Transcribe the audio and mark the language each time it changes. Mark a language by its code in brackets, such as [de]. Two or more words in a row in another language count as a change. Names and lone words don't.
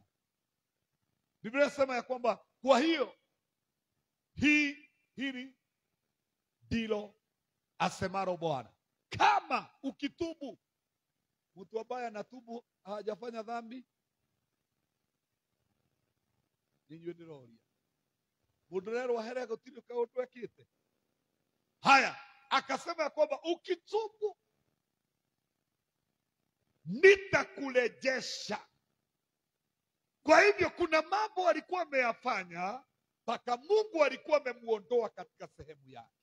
[sw] Biblia inasema ya kwamba kwa hiyo hili ndilo asemalo Bwana, kama ukitubu. Mtu ambaye anatubu hajafanya dhambi, ninyi [ki] ndiroria mundu rero ahere gutiri kaundu ekite. [sw] Haya, akasema ya kwamba ukitubu nitakurejesha. Kwa hivyo kuna mambo alikuwa ameyafanya mpaka Mungu alikuwa amemuondoa katika sehemu yake.